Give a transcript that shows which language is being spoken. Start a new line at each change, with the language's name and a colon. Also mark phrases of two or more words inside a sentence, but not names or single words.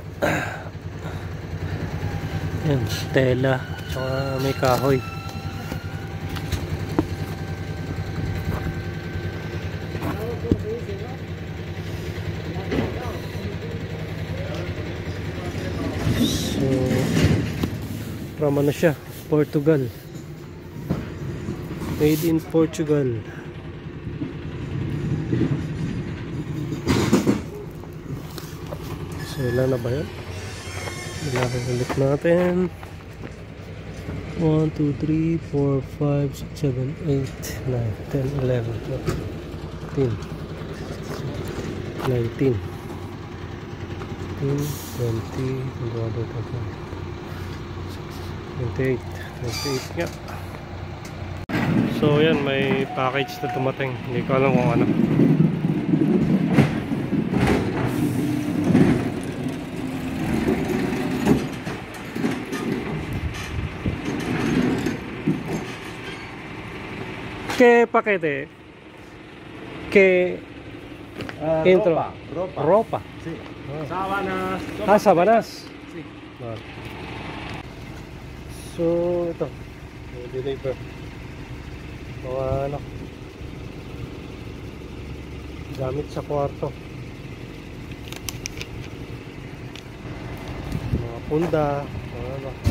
Filipino: Yan, tela, tsaka may kahoy. So, from ano siya? Portugal.
English: Made in Portugal. So,
Filipino: ilan na ba yun? Ilagay ulit natin. 1, 2, 3, 4, 5, 6, 7, 8, 9, 10, 11, 12, 13, 19, 20, 28 nga. So yan, may package na dumating. Hindi ko alam kung ano.
Spanish: ¿Qué paquete? ¿Qué intro? Ropa. Sí. Ah. Sábanas. Sábanas. Sí.
Filipino: Ah. So, ito. Deliver. Mga ano. Gamit sa kwarto. Mga punda. Mga ano.